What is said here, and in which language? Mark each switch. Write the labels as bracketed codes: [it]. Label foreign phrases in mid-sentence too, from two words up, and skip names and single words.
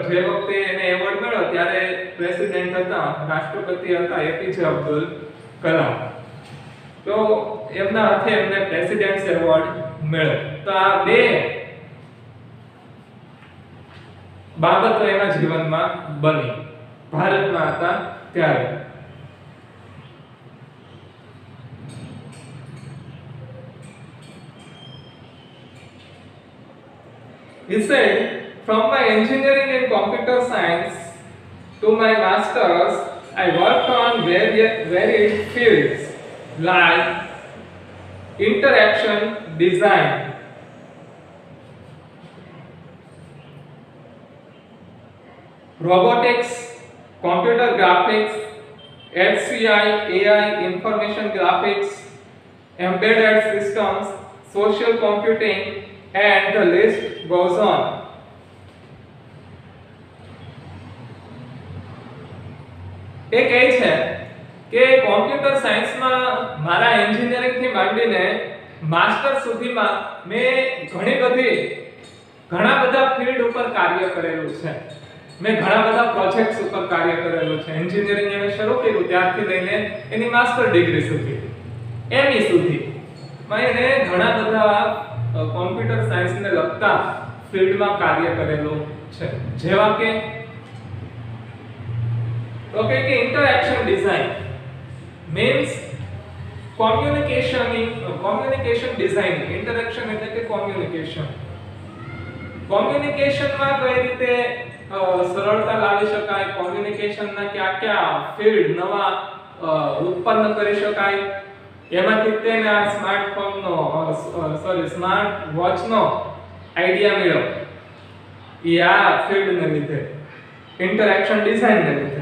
[gu] જે વખતે એને એવોર્ડ મળ્યો ત્યારે પ્રેસિડેન્ટ હતા, રાષ્ટ્રપતિ હતા એપીજે અબ્દુલ કલામ. તો એમના હાથે એમને [en] president's award [gu] મળ્યો. તો આ બે બાબતો એના જીવનમાં બની ભારતમાં હતા ત્યારે. [en] He said, from my engineering and computer science to my masters, I worked on varied fields like interaction design, robotics, computer graphics, HCI, AI, information graphics, embedded systems, social computing, and the list goes on. [gu] એ કહે છે કે [en] computer science [gu] મારા એન્જિનિયરિંગ થી માંડીને માસ્ટર સુધીમાં મેં ઘણા બધા ફિલ્ડ ઉપર કાર્ય કરેલું છે. મેં ઘણા બધા પ્રોજેક્ટ્સ ઉપર કાર્ય કરેલું છે. એન્જિનિયરિંગ એને શરૂ કર્યું ત્યારથી લઈને એની [en] master degree [gu] સુધી, એમઈ સુધી માં એને ઘણા બધા [en] computer science [gu] લગતા ફિલ્ડમાં કાર્ય કરેલું છે. જેવા કે [en] interaction design means communication design. [gu] interaction એટલે કે communication માં કઈ રીતે સરળતા લાવી શકાય, communication ના કયા ફિલ્ડ નવા ઉત્પન્ન કરી શકાય, એમાંથી તેને આ સ્માર્ટફોનનો [en] smart watch [gu] આઈડિયા મળ્યો એ આ ફિલ્ડને લીધે, [en] interaction design [gu] લીધે.